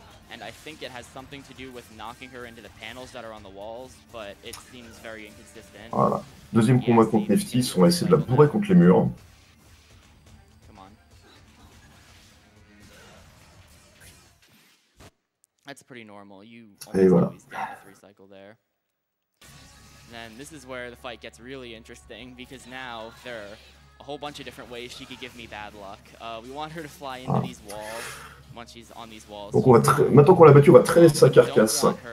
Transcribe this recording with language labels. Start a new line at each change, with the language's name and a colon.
English: And I think it has something to do with knocking her into the panels that are on the walls, but it seems very inconsistent.
French: Voilà. Deuxième combat contre Neftis, on va essayer de la bourrer contre les murs.
English: Come on. That's pretty normal. You almost always get the 3-cycle there. And then this is where the fight gets really interesting, because now there are a whole bunch of different ways she could give me bad luck. We want her to fly into these walls. Once she's on these walls.
French: Donc maintenant qu'on l'a battue, on va traîner sa carcasse.